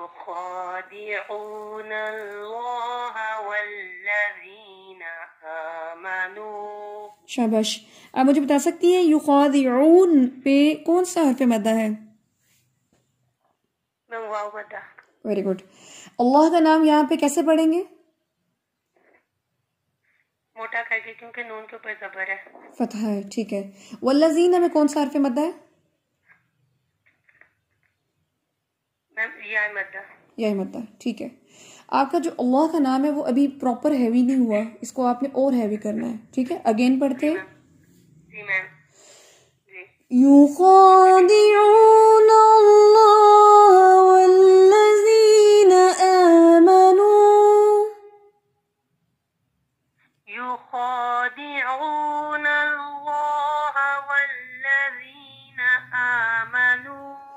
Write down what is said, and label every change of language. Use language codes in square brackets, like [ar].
[ar] يخادعون الله والذين آمنوا. [ur] شاباش. آپ مجھے بتا سکتی ہیں یخادعون پہ کون سا حرف مدہ ہے؟ میم واو مدہ. [en] Very good. [ur] اللہ کا نام یہاں پہ کیسے پڑھیں گے؟ موٹا کر کے کیونکہ نون کے اوپر زبر ہے. فتح ہے، ٹھیک ہے. والذین میں کون سا حرف مدہ ہے؟ میم یا مدہ. یا مدہ، ٹھیک ہے. آپ کا جو اللہ کا نام ہے وہ ابھی [en] proper heavy [ur] نہیں ہوا، اس کو آپ نے اور ہیوی کرنا ہے، ٹھیک ہے. [en] again [ur] پڑھتے ہیں. جی میم. جی. [ar] يخادعون الله والذين آمنوا. يخادعون الله والذين آمنوا.